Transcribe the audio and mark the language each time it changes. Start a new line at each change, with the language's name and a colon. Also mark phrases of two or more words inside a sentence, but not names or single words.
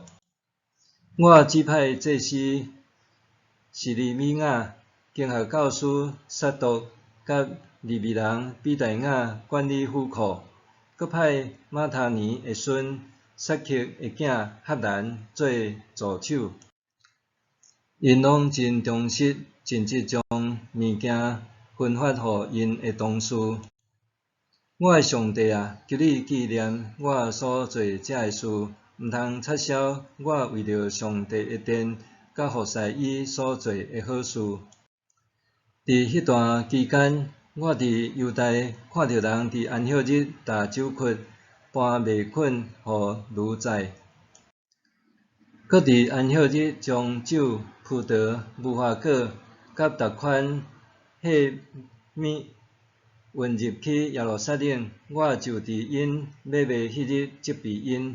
Min Nan Chinese: 我指派祭司示利米亚、经学教师撒督甲利未人比大雅管理府库，阁派马他尼的孙撒克的囝赫兰做助手。因拢真忠实，尽职将物件分发互因的同事。我的上帝啊，求你纪念我所做遮个事，毋通撤销我为着上帝的殿甲服侍伊所做的好事。伫迄段期间，我伫犹太看到人伫安息日踏酒窟，搬麦捆互奴才，搁伫安息日将酒、葡萄、无花果甲逐款细物运入去耶路撒冷，我就伫因买卖迄日责备因。